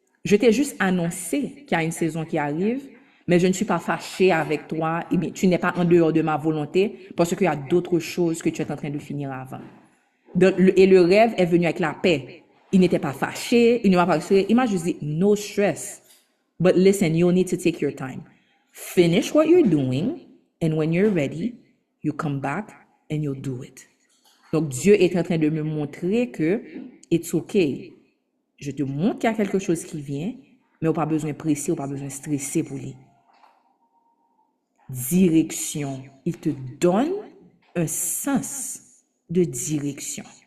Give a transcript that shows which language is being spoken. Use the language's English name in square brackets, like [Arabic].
[French] Je t'ai juste annoncé qu'il y a une saison qui arrive, mais je ne suis pas fâchée avec toi. Et tu n'es pas en dehors de ma volonté parce qu'il y a d'autres choses que tu es en train de finir avant. Et le rêve est venu avec la paix. Il n'était pas fâché, il ne m'a pas fâché. Il m'a juste dit, [English] no stress. But listen, you need to take your time. Finish what you're doing, and when you're ready, you come back and you'll do it. [French] Donc, Dieu est en train de me montrer que [English] it's okay. [French] Je te montre qu'il y a quelque chose qui vient, mais on n'a pas besoin de presser, on n'a pas besoin de stresser pour lui. Direction. Il te donne un sens de direction.